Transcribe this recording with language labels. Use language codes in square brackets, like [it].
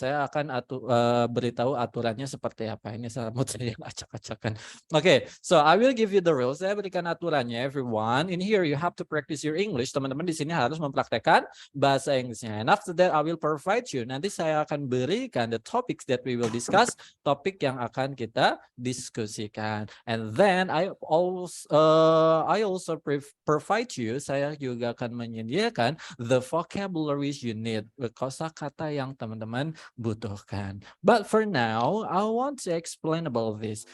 [id] Saya akan beritahu aturannya seperti apa. Ini rambut saya yang acak-acakan. [en] Oke, so I will give you the rules. [id] Saya berikan aturannya, [en] everyone. In here you have to practice your English. [id] Teman-teman di sini harus mempraktekkan bahasa Inggrisnya. [en] And after that I will provide you. [id] Nanti saya akan berikan [en] the topics that we will discuss. [id] Topik yang akan kita diskusikan. [en] And then I also provide you. [id] Saya juga akan menyediakan [en] the vocabularies you need. [id] Kosakata yang teman-teman butuhkan. [en] But for now, I want to explain about this.